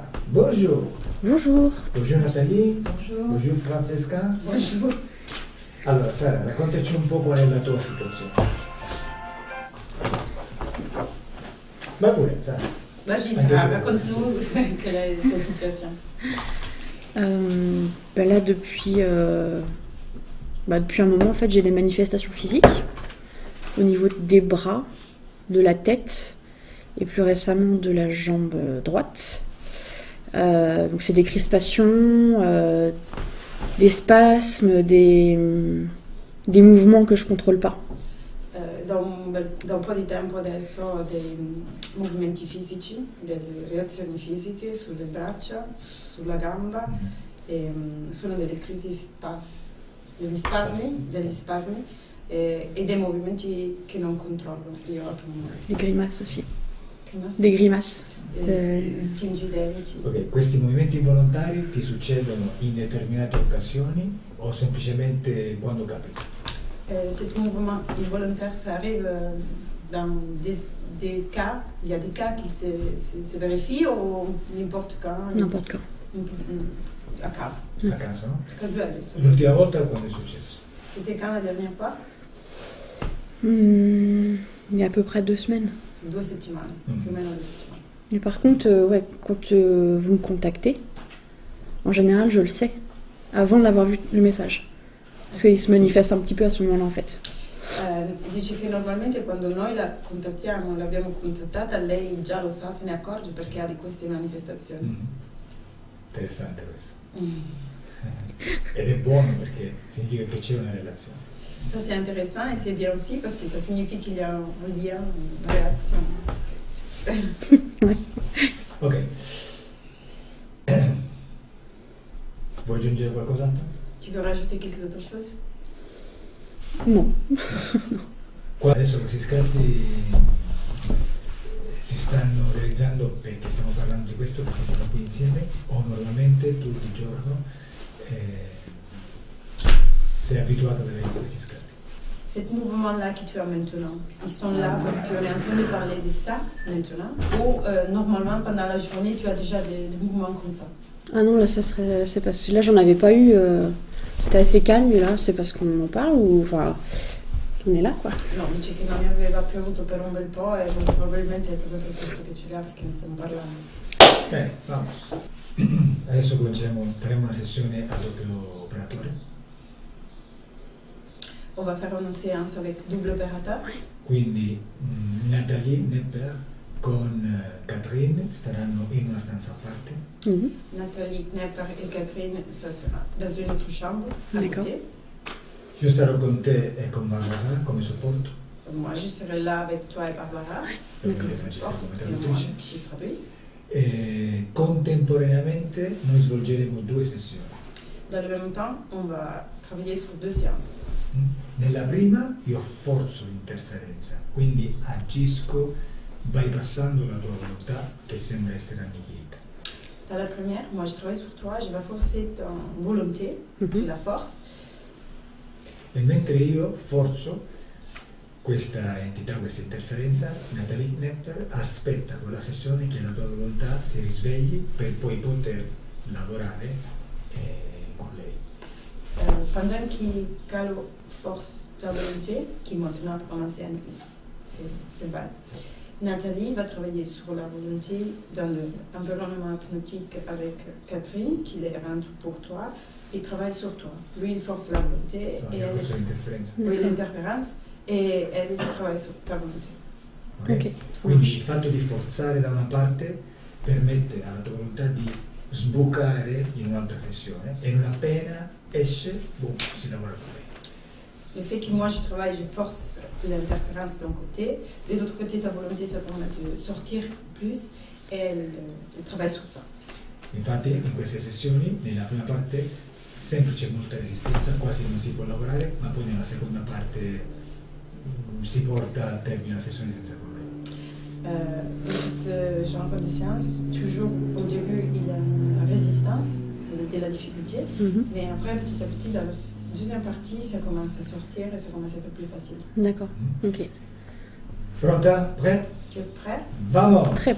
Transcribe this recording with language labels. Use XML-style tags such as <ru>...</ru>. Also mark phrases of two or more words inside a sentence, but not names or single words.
<fr>Bonjour. Bonjour. Bonjour Nathalie. Bonjour. Bonjour Francesca. Bonjour.</fr> <it>Allora Sara, raccontaci un po' qual è la tua situazione. Va pure, Sara.</it> <fr>Vas-y Sarah, raconte-nous quelle est ta situation. Là, depuis un moment, en fait, j'ai des manifestations physiques au niveau des bras, de la tête et plus récemment de la jambe droite. Donc c'est des crispations, des spasmes, des mouvements que je contrôle pas.</fr> <it>Da un po' di tempo adesso dei movimenti fisici, delle reazioni fisiche sulle braccia, sulla gamba, e sono delle crisi degli spasmi e dei movimenti che non controllo io autonomamente.</it> <fr>Des grimaces aussi. Grimace? Des grimaces.</fr> <it>Stringi i denti. Ok, questi movimenti involontari ti succedono in determinate occasioni o semplicemente quando capita?</it> <fr>Cet mouvement involontaire, ça arrive dans des cas, il y a des cas qui se vérifient ou n'importe quand? N'importe quand.</fr> <it>A caso. A caso, no? Casuale. L'ultima volta quando è successo?</it> <fr>C'était quand la dernière fois? Il y a à peu près 2 semaines.</fr> <it>2 settimane, più o meno 2 settimane.</it> <fr>Mais par contre, quand vous me contactez, en général, je le sais avant d'avoir vu le message. Parce qu'il se manifeste un petit peu à ce moment-là, en fait.</fr> <it>Dice che normalmente quando noi la contattiamo, l'abbiamo contattata, lei già lo sa, se ne accorge perché ha di queste manifestazioni. Interessante questo. Ed è buono perché significa che c'è una relazione.</it> <fr>Ça c'est intéressant et c'est bien aussi parce que ça signifie qu'il y a un lien, une réaction. Ok.</fr> <it>Vuoi aggiungere qualcos'altro?</it> <fr>Tu veux rajouter quelque autre chose? Non.</fr> <it>Qua adesso questi scatti si stanno realizzando perché stiamo parlando di questo, perché siamo qui insieme, o normalmente tu di giorno sei abituato ad avere questi scatti?</it> <fr>Ces mouvements-là que tu as maintenant, ils sont là parce qu'on est en train de parler de ça maintenant, ou normalement pendant la journée tu as déjà des mouvements comme ça? Ah non, là, c'est parce que là, j'en avais pas eu. C'était assez calme, mais là, c'est parce qu'on en parle ou. Enfin, on est là, quoi.</fr> <it>No, dice che non ne aveva più avuto per un bel po' e probabilmente è proprio per questo che ce l'ha, perché ne stiamo parlando. Bene, vamos. Adesso faremo una sessione a doppio operatore.</it> <fr>On va faire une séance avec double opérateur.</fr> <it>Quindi Nathalie Nepper con Catherine staranno in una stanza a parte.</it> <fr>Nathalie Nepper et Catherine, ça sera dans une autre chambre à côté.</fr> <it>Io sarò con te e con Barbara come supporto.</it> <fr>Moi, je serai là avec toi et Barbara.</fr> <it>Perché ci sta come traduttrice.</it> <fr>Qui traduit.</fr> <it>E contemporaneamente noi svolgeremo 2 sessioni.</it> <fr>Dans le même temps, on va travailler sur 2 séances.</fr> <it>Nella prima io forzo l'interferenza, quindi agisco bypassando la tua volontà che sembra essere annichilita.</it> <fr>Dans la première, moi je travaille sur toi, je vais forcer ta volonté, qui la force.</fr> <it>E mentre io forzo questa entità, questa interferenza, Nathalie Nepper aspetta con la sessione che la tua volontà si risvegli per poi poter lavorare con lei.</it> <fr>Pendant qu'elle force ta volonté, qui maintenant pour commencer à c'est vrai, Nathalie va travailler sur la volonté dans l'environnement hypnotique avec Catherine, qui les rentre pour toi, et travaille sur toi. Lui, il force la volonté,</fr> <it>No, io forzo l'interferenza.</it> <fr>oui, l'interférence, et elle travaille sur ta volonté. Okay?</fr> <it>Quindi il fatto di forzare da una parte permette alla tua volontà di sbucare in un'altra sessione e non appena esce, boom, si lavora con lei.</it> <fr>Le fait que moi je travaille, je force l'interférence d'un côté, de l'autre côté ta volonté ça permet de sortir plus et elle travaille sur ça.</fr> <it>Infatti in queste sessioni, nella prima parte, sempre c'è molta resistenza, quasi non si può lavorare, ma poi nella seconda parte si porta a termine la sessione senza problemi.</it> <fr>Cette genre de séance, toujours au début il y a une résistance de la difficulté, mais après petit à petit dans la deuxième partie ça commence à sortir et ça commence à être plus facile. D'accord, ok.</fr> <it>Pronta? Prête?</it> <fr>Tu es prêt?</fr>